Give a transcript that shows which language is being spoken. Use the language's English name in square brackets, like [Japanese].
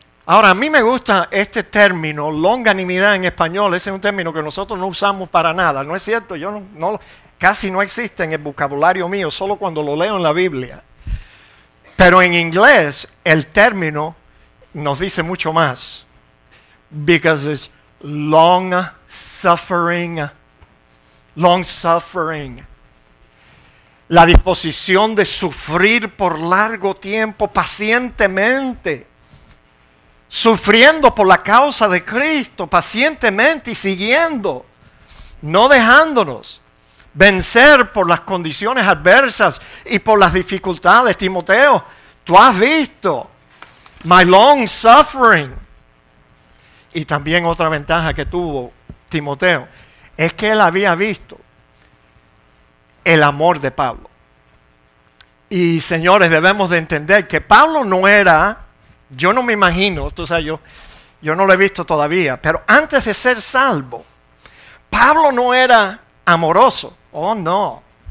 [Spanish] Ahora, a mí me gusta este término, longanimidad en español. Ese es un término que nosotros no usamos para nada, ¿no es cierto? Yo casi no existe en el vocabulario mío, solo cuando lo leo en la Biblia. Pero en inglés el término nos dice mucho más. [English] Because it's long suffering. Long suffering. [Spanish] La disposición de sufrir por largo tiempo, pacientemente. Sufriendo por la causa de Cristo, pacientemente y siguiendo. No dejándonos vencer por las condiciones adversas y por las dificultades. Timoteo, tú has visto [English] my long suffering. [Spanish] Y también otra ventaja que tuvo Timoteo es que él había visto el amor de Pablo. Y señores, debemos de entender que Pablo no era, yo no me imagino, tú sabes, yo no lo he visto todavía, pero antes de ser salvo, Pablo no era amoroso. Oh, no.